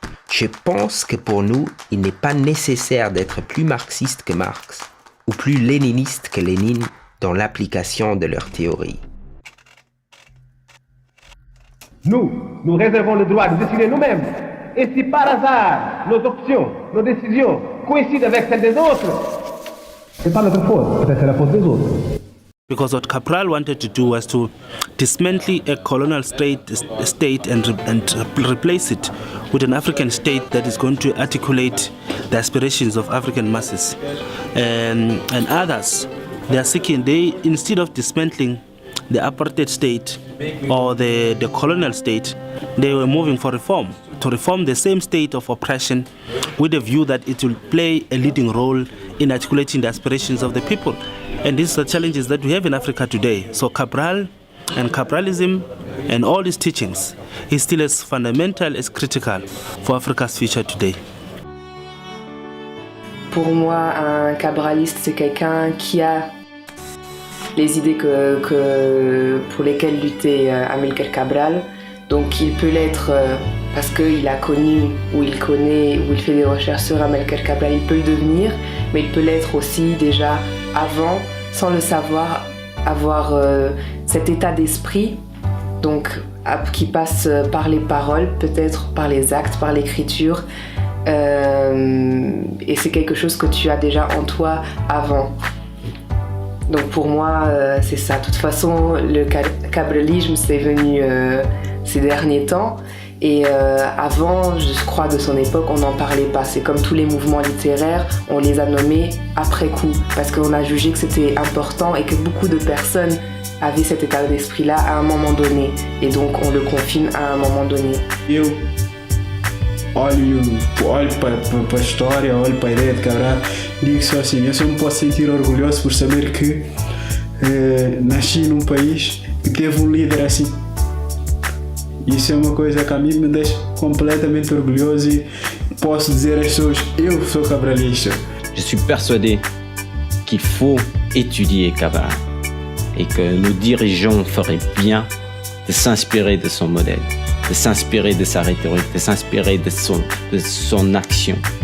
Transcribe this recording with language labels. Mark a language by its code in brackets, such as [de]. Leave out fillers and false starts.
[fr] Je pense que pour nous, il n'est pas nécessaire d'être plus marxiste que Marx, ou plus léniniste que Lénine dans l'application de leur théorie. Nous réservons le droit de décider nous-mêmes. Et si par hasard, nos options, nos décisions coïncident avec celles des autres, c'est pas notre faute, peut-être c'est la faute des autres. [en] Because what Cabral wanted to do was to dismantle a colonial state and replace it with an African state that is going to articulate the aspirations of African masses. And others, they are seeking, instead of dismantling the apartheid state or the colonial state, they were moving for reform, to reform the same state of oppression with a view that it will play a leading role in articulating the aspirations of the people. And these are the challenges that we have in Africa today. So Cabral and Cabralism and all his teachings is still as fundamental as critical for Africa's future today. [fr] Pour moi, un cabraliste, c'est quelqu'un qui a les idées pour lesquelles luttait Amilcar Cabral. Donc il peut l'être parce qu'il a connu, ou il connaît, ou il fait des recherches sur Amilcar Cabral, il peut le devenir, mais il peut l'être aussi déjà avant, sans le savoir, avoir cet état d'esprit donc, qui passe par les paroles, peut-être par les actes, par l'écriture. Et c'est quelque chose que tu as déjà en toi avant. Donc pour moi, c'est ça. De toute façon, le cabralisme, c'est venu ces derniers temps. Et avant, je crois, de son époque, on n'en parlait pas. C'est comme tous les mouvements littéraires, on les a nommés après coup. Parce qu'on a jugé que c'était important et que beaucoup de personnes avaient cet état d'esprit-là à un moment donné. Et donc, on le confine à un moment donné. [pt] Olho para a história, olho para a ideia de Cabral, digo só assim, eu só me posso sentir orgulhoso por saber que nasci num país que teve líder assim. Isso é uma coisa que a mim me deixa completamente orgulhoso e posso dizer às pessoas, eu sou cabralista. [fr] Je suis persuadé qu'il faut étudier Cabral et que nos dirigeants feraient bien de s'inspirer de son modèle, de s'inspirer de sa rhétorique, de s'inspirer de son action.